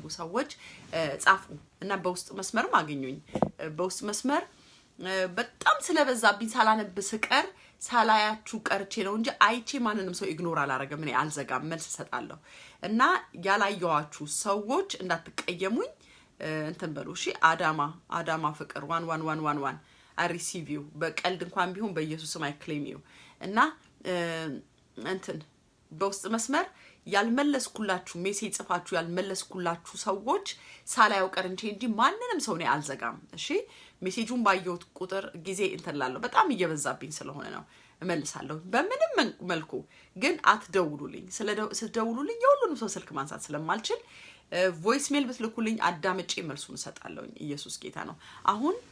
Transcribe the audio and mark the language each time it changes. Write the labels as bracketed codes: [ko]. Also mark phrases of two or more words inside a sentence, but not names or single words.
[am] ሰዎች ጻፉ እና በውስጥ መስመርም አገኙኝ። በውስጥ መስመር በጣም ስለበዛብኝ ሳላነብ ስቀር ሳላያችሁ ቀርቼ ነው እንጂ አይቼ ማንንም ሰው ኢግኖር አላረገም። እኔ አልዘጋም፣ መልስ ሰጣለሁ እና ያላየዋችሁ ሰዎች እንዳትቀየሙኝ እንትን በሉ እሺ። አዳማ ፍቅር 11111 [en] I receive you [am] በቀልድ እንኳን ቢሆን በኢየሱስ ስም [en] I claim you [am] እና እንትን በውስጥ መስመር ያልመለስኩላችሁ ሜሴጅ ጽፋችሁ ያልመለስኩላችሁ ሰዎች ሳላየው ቀርቼ እንጂ ማንንም ሰው ነው አልዘጋም። እሺ ሜሴጁን ባየሁት ቁጥር ጊዜ እንተላለሁ በጣም እየበዛብኝ ስለሆነ ነው እመልሳለሁ በምንም መልኩ። ግን አትደውሉልኝ። ስለደውሉልኝ የሁሉንም ሰው ስልክ ማንሳት ስለማልችል [en] voice mail [am] ብትልኩልኝ አዳምጬ መልሱን እሰጣለሁኝ። ኢየሱስ ጌታ ነው። አሁን